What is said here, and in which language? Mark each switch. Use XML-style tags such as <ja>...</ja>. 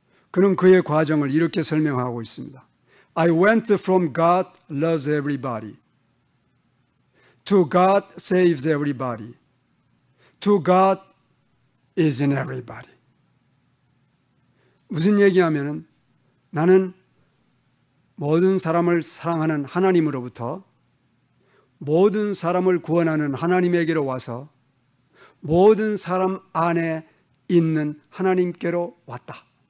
<ko>그는 그의 과정을 이렇게 설명하고 있습니다.</ko> <en>I went from God loves everybody to God saves everybody to God is in everybody.</en> <ko>무슨 얘기하면은 나는 모든 사람을 사랑하는 하나님으로부터 모든 사람을 구원하는 하나님에게로 와서 모든 사람 안에 있는 하나님께로 왔다.</ko>